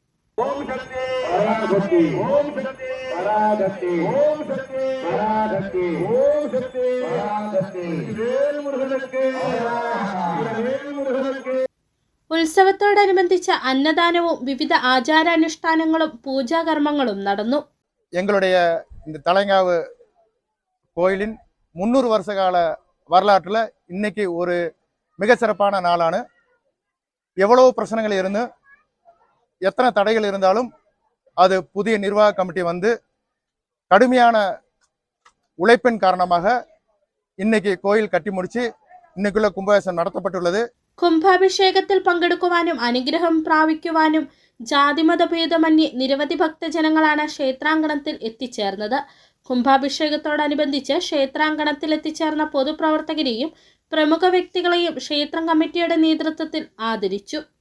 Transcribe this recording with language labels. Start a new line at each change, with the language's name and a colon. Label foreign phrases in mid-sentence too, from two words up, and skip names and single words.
Malayalam: ഉത്സവത്തോടനുബന്ധിച്ച അന്നദാനവും വിവിധ ആചാരാനുഷ്ഠാനങ്ങളും പൂജാകർമ്മങ്ങളും നടന്നു.
Tamil: எங்களுடைய இந்த தலைங்காவு கோயிலின் 300 வருஷ கால வரலாற்றில் இன்னைக்கு ஒரு மிக சிறப்பான நாளான. எவ்வளவு பிரச்சனைகள் இருந்து எத்தனை தடைகள் இருந்தாலும் அது புதிய நிர்வாக கமிட்டி வந்து கடுமையான உழைப்பின் காரணமாக இன்னைக்கு கோயில் கட்டி முடிச்சு இன்னைக்குள்ள
Malayalam: കുംഭാഭിഷേകം നടത്തപ്പെട്ടുള്ളത്. കുംഭാഭിഷേകത്തിൽ പങ്കെടുക്കുവാനും അനുഗ്രഹം പ്രാപിക്കുവാനും ജാതിമത ഭേദമന്യേ നിരവധി ഭക്തജനങ്ങളാണ് ക്ഷേത്രാങ്കണത്തിൽ എത്തിച്ചേർന്നത്. കുംഭാഭിഷേകത്തോടനുബന്ധിച്ച് ക്ഷേത്രാങ്കണത്തിൽ എത്തിച്ചേർന്ന പൊതുപ്രവർത്തകരെയും പ്രമുഖ വ്യക്തികളെയും ക്ഷേത്രം കമ്മിറ്റിയുടെ നേതൃത്വത്തിൽ ആദരിച്ചു.